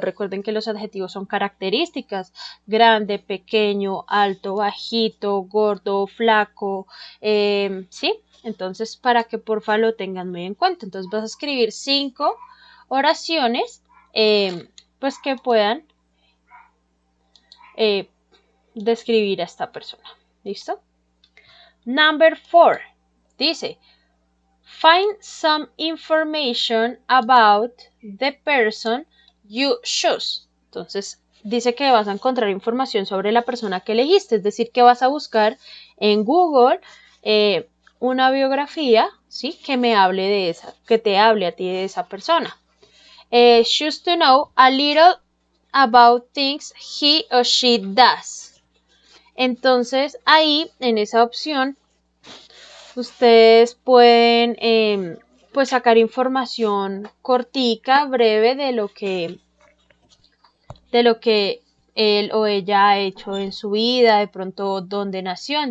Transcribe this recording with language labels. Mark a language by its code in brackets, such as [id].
[es] Recuerden que los adjetivos son características: grande, pequeño, alto, bajito, gordo, flaco, ¿sí? Entonces, para que porfa lo tengan muy en cuenta. Entonces vas a escribir 5 oraciones, pues que puedan describir a esta persona. [en] ¿Listo? Number 4. Dice, find some information about the person you choose. [es] Entonces, dice que vas a encontrar información sobre la persona que elegiste. Es decir, que vas a buscar en Google una biografía, ¿sí? Que me hable de esa, que te hable a ti de esa persona. [en] Choose to know a little about things he or she does. [es] Entonces, ahí, en esa opción, ustedes pueden pues sacar información cortica, breve de lo que él o ella ha hecho en su vida, de pronto dónde nació.